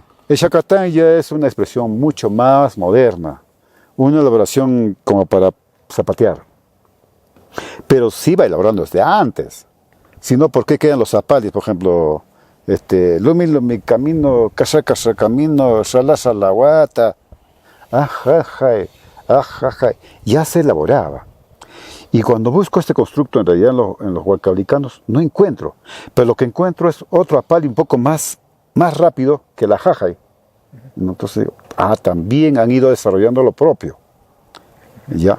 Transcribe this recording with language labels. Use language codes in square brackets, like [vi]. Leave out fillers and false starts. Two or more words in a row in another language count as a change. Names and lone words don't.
[es] El Chacatán ya es una expresión mucho más moderna, una elaboración como para zapatear. Pero sí va elaborando desde antes. Si no, ¿por qué quedan los zapatis? Por ejemplo, Lumi, Lumi, camino, casa, casa, camino, sala, salaguata, ajajay, ajajay. Ya se elaboraba. Y cuando busco este constructo, en realidad en los huancablicanos, no encuentro. Pero lo que encuentro es otro apali un poco más rápido que la jajay. Entonces digo, también han ido desarrollando lo propio. ¿Ya?